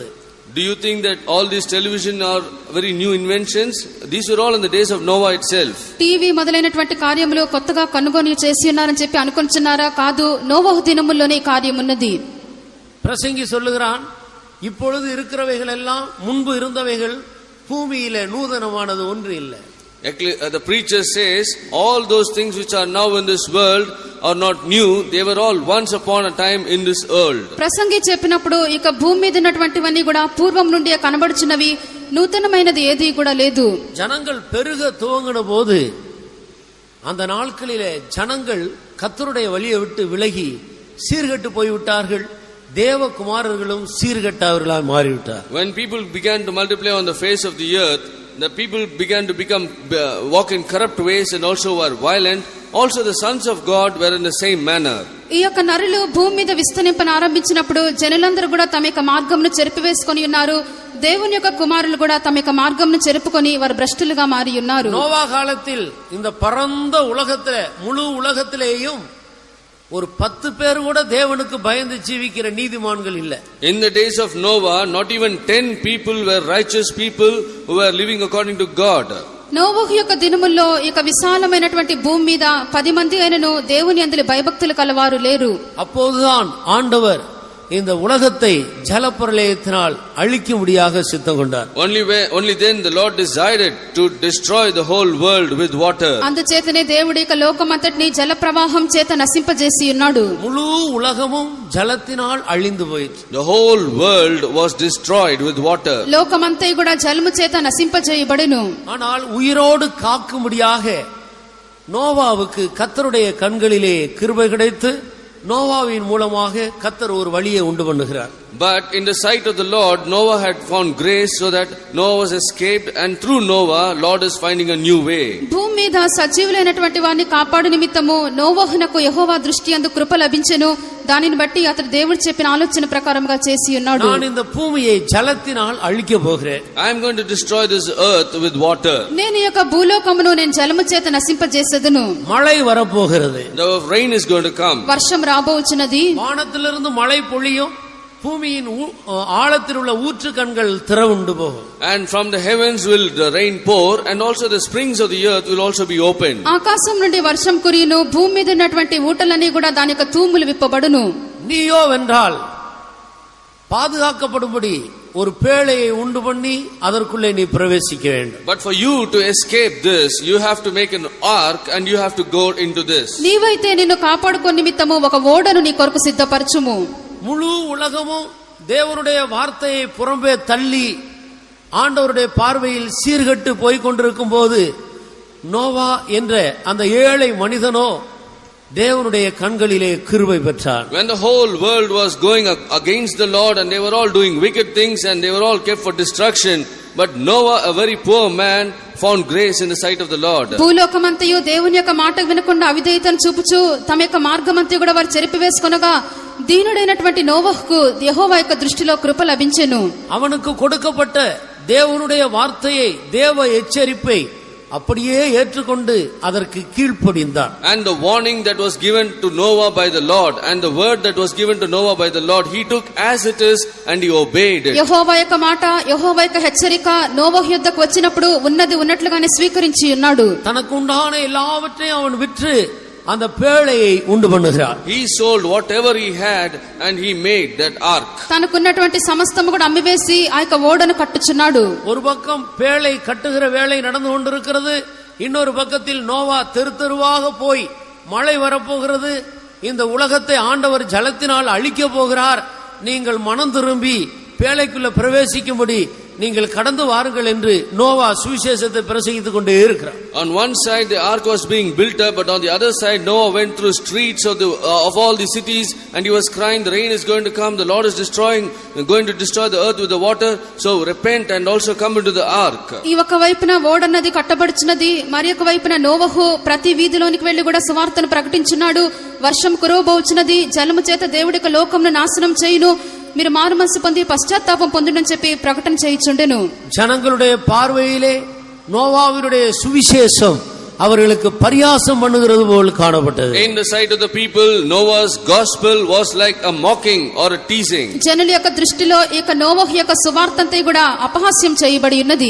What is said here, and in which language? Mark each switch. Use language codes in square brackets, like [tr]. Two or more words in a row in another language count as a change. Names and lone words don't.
[en] Do you think that all these television are very new inventions? These were all in the days of Noah itself. [te] టీవీ మొదలైనటువంటి కార్యములు కొత్తగా కనుగొని చేసి ఉన్నారని చెప్పి అనుకుంటున్నారా? కాదు, నోవహు దినముల్లోనే కార్యం ఉన్నది. [ta] பிரசங்கி சொல்லுகிறான், இப்பொழுது இருக்கிறவைகள் எல்லாம் முன்பு இருந்தவைகள், பூமியிலே நூதனமானது ஒன்று இல்லை. [en] The preacher says all those things which are now in this world are not new, they were all once upon a time in this world. [te] ప్రసంగి చెప్పినప్పుడు ఇక భూమి మీద ఉన్నటువంటివన్నీ కూడా పూర్వం నుండి కనబడుచున్నవి, నూతనమైనది ఏది కూడా లేదు. [ta] ஜனங்கள் பெருக துவங்கின போது அந்த நாட்களிலே ஜனங்கள் கர்த்தருடைய வழியை விட்டு விலகி சீர்கெட்டு போய்விட்டார்கள். தேவகுமாரர்களும் சீர்கெட்டவர்களாய் மாறிவிட்டார். [en] When people began to multiply on the face of the earth, the people began to walk in corrupt ways and also were violent, also the sons of God were in the same manner. [te] ఈ యొక్క నరులు భూమి మీద విస్తరింపన ఆరంభించినప్పుడు జనులందరూ కూడా తమ యొక్క మార్గంను చెరిపివేసుకొని ఉన్నారు. దేవుని యొక్క కుమారులు కూడా తమ యొక్క మార్గంను చెరుపుకొని వారు భ్రష్టులుగా మారి ఉన్నారు. [ta] நோவா காலத்தில் இந்த பரந்த உலகத்திலே முழு உலகத்திலேயும் ஒரு 10 பேர் கூட தேவனுக்கு பயந்து ஜீவிக்கிற நீதிமான்கள் இல்ல. [en] In the days of Noah, not even 10 people were righteous people who were living according to God. [te] నోవహు యొక్క దినముల్లో ఈ యొక్క విశాలమైనటువంటి భూమి మీద 10 మంది అయినను దేవుని యందు భయభక్తులు కలవారు లేరు. [ta] அப்போதுதான் ஆண்டவர் இந்த உலகத்தை ஜலப்பிரளயத்தினால் அழிக்கும்படியாக சித்தம் கொண்டார். [en] Only then the Lord decided to destroy the whole world with water. [te] అందుచేతనే దేవుడి యొక్క లోకమంతటిని జల ప్రవాహం చేత నశింపజేసి ఉన్నాడు. [ta] முழு உலகமும் ஜலத்தினால் அழிந்து போயிற்று. [en] The whole world was destroyed with water. [te] లోకమంతా కూడా జలము చేత నశింపజేయబడెను. [ta] ஆனால் உயிரோடு காக்கும்படியாக நோவாவுக்கு கர்த்தருடைய கண்களிலே கிருபை கிடைத்து நோவாவின் மூலமாக கர்த்தர் ஒரு வழியை உண்டு பண்ணுகிறார். [en] But in the sight of the Lord, Noah had found grace so that Noah was escaped, and through Noah, Lord is finding a new way. [te] భూమి మీద సజీవులైనటువంటి వారిని కాపాడు నిమిత్తము నోవహునకు యెహోవా దృష్టి యందు కృప లభించెను. దానిని బట్టి అతడు దేవుడు చెప్పిన ఆలోచన ప్రకారంగా చేసి ఉన్నాడు. [ta] நான் இந்த பூமியை ஜலத்தினால் அழிக்க போகிறேன். [en] I am going to destroy this earth with water. [te] నేను ఈ యొక్క భూలోకమును నేను జలము చేత నశింపజేసేదను. [ta] மழை வரப்போகிறது. [en] The rain is going to come. [te] వర్షం రాబోచున్నది. [ta] வானத்திலிருந்து மழை பொழியும். பூமியின் ஆழத்தில் உள்ள ஊற்று கண்கள் திறவுண்டு போகும். [en] And from the heavens will the rain pour, and also the springs of the earth will also be opened. [te] ఆకాశం నుండి వర్షం కురియును. భూమి మీద ఉన్నటువంటి ఊటలన్నీ కూడా దాని యొక్క తూములు విప్పబడును. [ta] நீயோ வென்றால் பாதுகாக்கப்படும்படி ஒரு பேழையை உண்டு பண்ணி அதற்குள்ளே நீ பிரவேசிக்க வேண்டும். [en] But for you to escape this, you have to make an ark and you have to go into this. [te] నీవైతే నిన్ను కాపాడుకొన నిమిత్తము ఒక ఓడను నీ కొరకు సిద్ధపరచుము. [ta] முழு உலகமும் தேவனுடைய வார்த்தையை புறம்பே தள்ளி ஆண்டவருடைய பார்வையில் சீர்கட்டு போய் கொண்டிருக்கும் போது நோவா என்ற அந்த ஏழை மனிதனோ தேவனுடைய கண்களிலே கிருபை பெற்றார். [en] When the whole world was going against the Lord and they were all doing wicked things and they were all kept for destruction, but Noah, a very poor man, found grace in the sight of the Lord. [te] భూలోకమంతయు దేవుని యొక్క మాట వినకుండా అవిధేయతను చూపుచూ తమ యొక్క మార్గమంతయు కూడా వారు చెరిపివేసుకొనగా దీనుడైనటువంటి నోవహుకు యెహోవా యొక్క దృష్టిలో కృప లభించెను. [ta] அவனுக்கு கொடுக்கப்பட்ட தேவனுடைய வார்த்தையை தேவ எச்சரிப்பை அப்படியே ஏற்றுக்கொண்டு அதற்கு கீழ்ப்படிந்தான். [en] And the warning that was given to Noah by the Lord and the word that was given to Noah by the Lord, he took as it is and he obeyed it. [te] యెహోవా యొక్క మాట, యెహోవా యొక్క హెచ్చరిక నోవహు యొద్దకు వచ్చినప్పుడు ఉన్నది ఉన్నట్లుగానే స్వీకరించి ఉన్నాడు. [ta] தனக்கு உண்டான எல்லாவற்றையும் அவன் விற்று அந்த பேழையை உண்டு பண்ணுகிறார். [en] He sold whatever he had and he made that ark. [te] తనకున్నటువంటి సమస్తము కూడా అమ్మివేసి ఆ యొక్క ఓడను కట్టుచున్నాడు. [ta] ஒரு பக்கம் பேழை கட்டுகிற வேலை நடந்து கொண்டிருக்கிறது. இன்னொரு பக்கத்தில் நோவா தெருவாக போய் மழை வரப்போகிறது. இந்த உலகத்தை ஆண்டவர் ஜலத்தினால் அழிக்க போகிறார். நீங்கள் மனம் திரும்பி பேழைக்குள்ள பிரவேசிக்கும்படி நீங்கள் கடந்து வாருங்கள் என்று நோவா சுவிசேஷத்தை பிரசங்கித்துக் கொண்டே இருக்கிறார். [en] On one side the ark was being built up, but on the other side Noah went through streets of all the cities and he was crying, the rain is going to come, the Lord is going to destroy the earth with the water, so repent and also come into the ark. [te] ఈ ఒక వైపున ఓడన్నది కట్టబడుచున్నది, మరి ఒక వైపున నోవహు ప్రతి వీధిలోనికి వెళ్లి కూడా సువార్తను ప్రకటించున్నాడు. వర్షం కురవబోచున్నది, జలము చేత దేవుడి యొక్క లోకమును నాశనం చేయును, మీరు మారు మనసు పొంది పశ్చాత్తాపం పొందుడని చెప్పి ప్రకటన చేయుచుండెను. [ta] ஜனங்களுடைய பார்வையிலே நோவாவினுடைய சுவிசேஷம் அவர்களுக்கு பரியாசம் பண்ணுகிறது போல் காணப்பட்டது. [en] In the sight of the people, Noah's gospel was like a mocking or a teasing. [te] జనుల యొక్క దృష్టిలో ఈ యొక్క నోవహు యొక్క సువార్తంతా కూడా అపహాస్యం చేయబడి ఉన్నది.